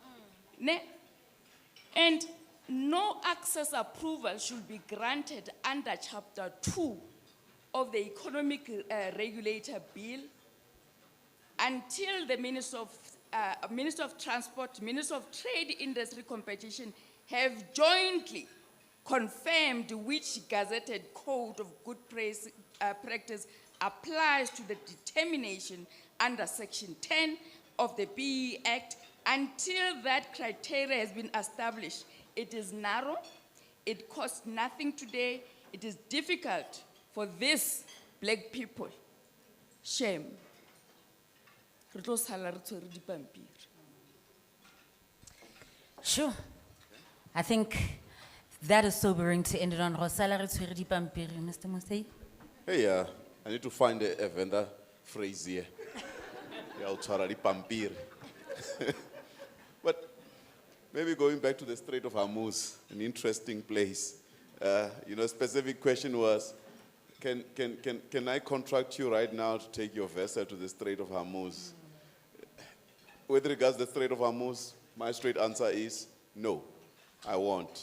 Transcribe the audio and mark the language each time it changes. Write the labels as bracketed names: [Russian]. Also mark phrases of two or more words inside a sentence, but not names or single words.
[English] And no access approval should be granted under Chapter 2 of the Economic Regulator Bill until the Minister of Minister of Transport, Minister of Trade, Industry, Competition have jointly confirmed which gazetted code of good practice applies to the determination under Section 10 of the BE Act. Until that criteria has been established, it is narrow, it costs nothing today, it is difficult for these black people. Shame. [Southern Sotho] Re tlo sala re tshwere dipampiri. [English] Sure. I think that is sobering to end it on. [Southern Sotho] Rosala re tshwere dipampiri, [English] Mr. Mosei. Hey, I need to find a vendor phrase here. [Southern Sotho] Ya utshwara dipampiri. [English] But maybe going back to the Strait of Hormuz, an interesting place. Specific question was, can I contract you right now to take your vessel to the Strait of Hormuz? With regards to the Strait of Hormuz, my straight answer is no, I won't.